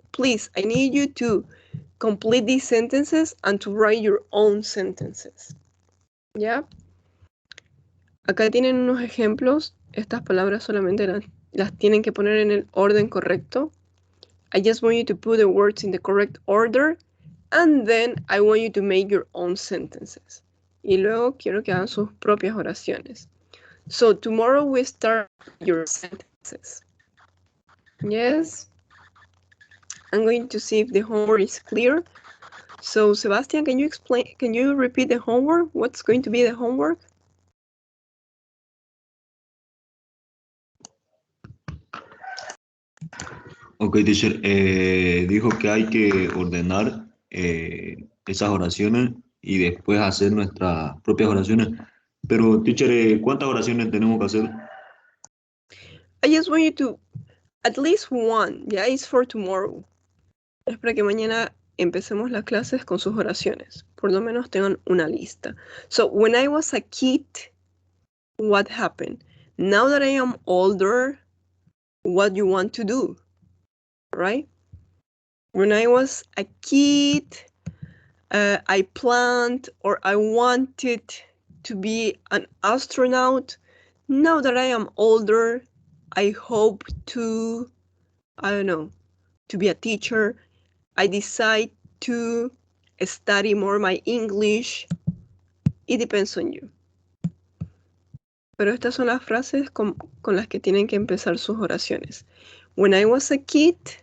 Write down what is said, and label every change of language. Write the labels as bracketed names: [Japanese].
[English] Please, I need you to complete these sentences and to write your own sentences. [Spanish] ¿Ya? Acá tienen unos ejemplos. Estas palabras solamente las tienen que poner en el orden correcto. [English] I just want you to put the words in the correct order and then I want you to make your own sentences. [Spanish] Y luego quiero que hagan sus propias oraciones. [English] So tomorrow we start your sentences. Yes? I'm going to see if the homework is clear. So Sebastian, can you repeat the homework? What's going to be the homework? Ok, teacher. [Spanish] Dijo que hay que ordenar esas oraciones y después hacer nuestras propias oraciones. Pero, teacher, ¿cuántas oraciones tenemos que hacer? [English] I just want you to, at least one, yeah, it's for tomorrow. [Spanish] Es para que mañana empecemos las clases con sus oraciones. Por lo menos tengan una lista. [English] So, when I was a kid, what happened? Now that I am older, what you want to do, right? When I was a kid, I planned or I wanted to be an astronaut. Now that I am older, I hope to, I don't know, to be a teacher. I decide to study more my English. It depends on you. [Spanish] Pero estas son las frases con las que tienen que empezar sus oraciones. [English] When I was a kid,